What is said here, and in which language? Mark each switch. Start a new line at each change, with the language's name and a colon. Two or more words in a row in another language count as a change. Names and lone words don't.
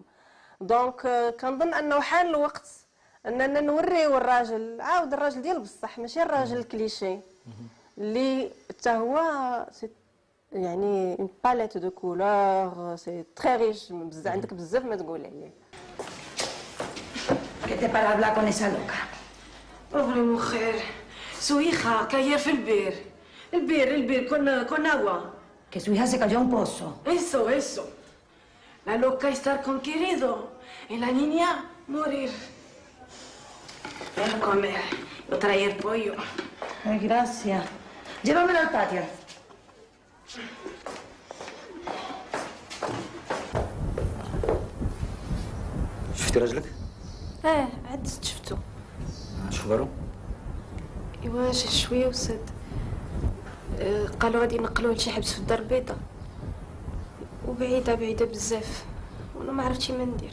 Arabic: دونك كنظن انه حان الوقت اننا نوريو الراجل، عاود الراجل ديال بصح، ماشي الراجل الكليشي اللي حتى هو يعني
French: une palette de couleurs, c'est très riche,
Arabic: عندك بزاف ما تقول عليه.
Spanish: ¿Qué te para hablar con esa loca? Pobre mujer, su hija cayó
Arabic: في البير.
Spanish: البير con agua. Que su hija se cayó a un pozo. Eso. La loca estar con querido y la niña morir. Ven a comer, yo traer pollo. Ay, gracias. Llévamelo al patio.
Arabic: شفتي راجلك؟ عاد شفتو. اش خبارو؟ ايوا جا شويه وسد. قالوا غادي ينقلوه لشي حبس في الدار البيضاء، وبعيده بزاف، وانا ما عرفتش ما ندير.